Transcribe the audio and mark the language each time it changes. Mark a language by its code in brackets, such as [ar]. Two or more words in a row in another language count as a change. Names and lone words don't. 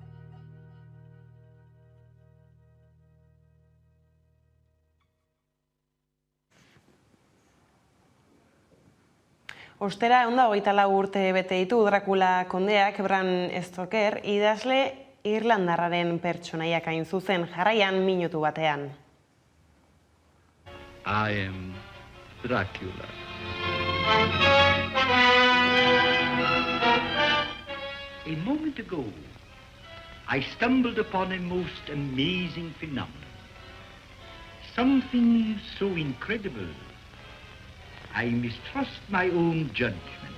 [eu] Ostera, 124 urte bete ditu Dracula kondeak Bram Stoker idazle irlandarraren pertsonaiak hain zuzen, jarraian minutu batean. [en] I am Dracula. A moment ago, I stumbled upon a most amazing phenomenon. Something so incredible, I mistrust my own judgment.